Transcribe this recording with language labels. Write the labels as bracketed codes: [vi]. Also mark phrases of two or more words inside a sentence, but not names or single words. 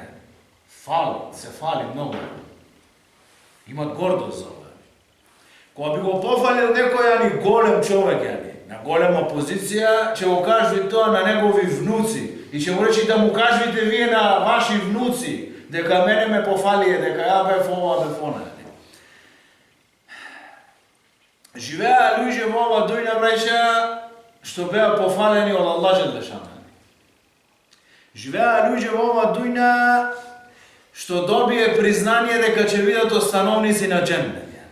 [mk] Се фали многу. Има гордост за ове. Ко би го пофалил некојани голем човек, на голема позиција, ќе го кажви то на његови внуци. И ќе му рећи да му кажвите ви на ваши внуци, дека мене ме пофалије, дека ја беф ова беф она. Живеа луѓе во ова дуња, браќа, што беа пофалени од Аллах Đelešanu. Живеа луѓе во ова дуња, што добие признание дека ќе бидат остановници на џеннет.